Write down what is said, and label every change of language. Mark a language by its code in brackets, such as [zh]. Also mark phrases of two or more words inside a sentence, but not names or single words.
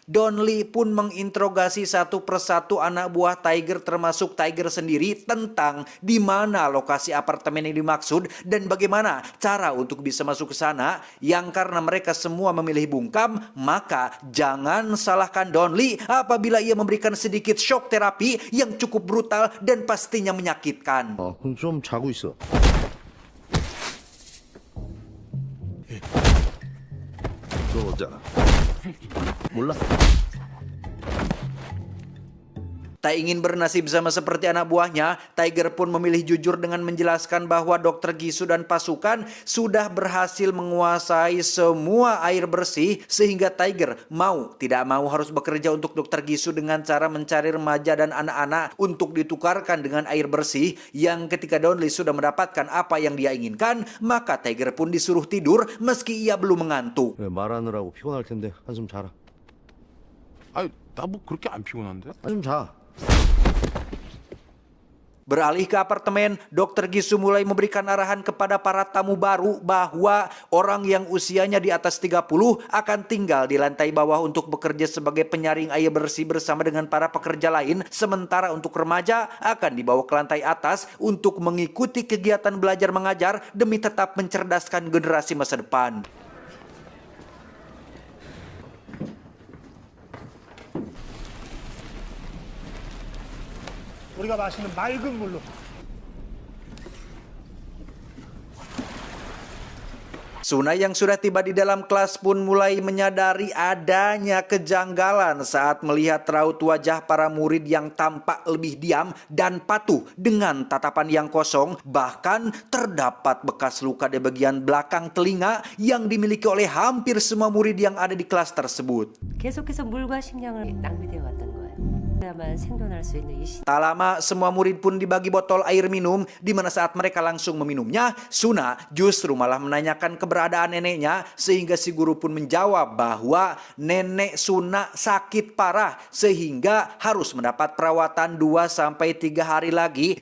[id] Donli pun menginterogasi satu persatu anak buah Tiger termasuk Tiger sendiri tentang di mana lokasi apartemen yang dimaksud dan bagaimana cara untuk bisa masuk ke sana. Yang karena mereka semua memilih bungkam, maka jangan salahkan Donli apabila ia memberikan sedikit shock terapi yang cukup brutal dan pastinya menyakitkan. [ko] 그럼 좀 자고 있어. 너 어쩌? 몰라? [id] Tak ingin bernasib sama seperti anak buahnya, Tiger pun memilih jujur dengan menjelaskan bahwa Dr. Gisu dan pasukan sudah berhasil menguasai semua air bersih sehingga Tiger mau tidak mau harus bekerja untuk Dr. Gisu dengan cara mencari remaja dan anak-anak untuk ditukarkan dengan air bersih. Yang ketika Donli sudah mendapatkan apa yang dia inginkan, maka Tiger pun disuruh tidur meski ia belum mengantuk. [ko] 말하느라고 피곤할 텐데 한숨 자라. 아니 나 뭐 그렇게 안 피곤한데? 한숨 자. [id] Beralih ke apartemen, Dr. Gisu mulai memberikan arahan kepada para tamu baru bahwa orang yang usianya di atas 30 akan tinggal di lantai bawah untuk bekerja sebagai penyaring air bersih bersama dengan para pekerja lain. Sementara untuk remaja akan dibawa ke lantai atas untuk mengikuti kegiatan belajar mengajar demi tetap mencerdaskan generasi masa depan. [ko] 우리가 마시는 맑은 물로. [id] Suna yang sudah tiba di dalam kelas pun mulai menyadari adanya kejanggalan saat melihat raut wajah para murid yang tampak lebih diam dan patuh dengan tatapan yang kosong. Bahkan terdapat bekas luka di bagian belakang telinga yang dimiliki oleh hampir semua murid yang ada di kelas tersebut. [ko] 계속해서 물과 식량을 낭비되어 왔던 거예요. 그래야만 생존할 수 있는 이 시. [id] Tak lama semua murid pun dibagi botol air minum, di mana saat mereka langsung meminumnya, Suna justru malah menanyakan keberadaan neneknya sehingga si guru pun menjawab bahwa nenek Suna sakit parah sehingga harus mendapat perawatan 2-3 hari lagi.